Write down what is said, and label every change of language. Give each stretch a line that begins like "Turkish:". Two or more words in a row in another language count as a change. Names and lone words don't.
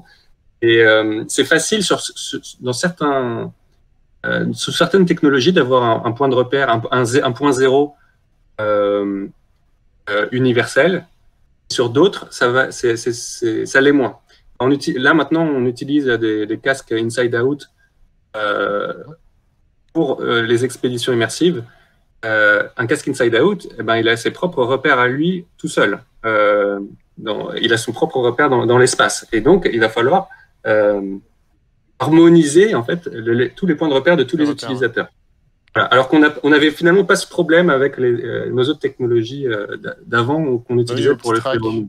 French: Et c'est facile dans sous certaines technologies d'avoir un point de repère, un point zéro universel. Sur d'autres, ça l'est moins. Là, maintenant, on utilise des casques
English: inside out
French: pour les expéditions immersives. Un casque
English: inside out,
French: eh ben, il a ses propres repères à lui tout seul. Il a son propre repère dans l'espace. Et donc, il va falloir harmoniser en fait tous les points de repère de tous les utilisateurs. Voilà. Alors qu'on n'avait finalement pas ce problème avec nos autres technologies d'avant qu'on utilisait pour le
English: free roaming.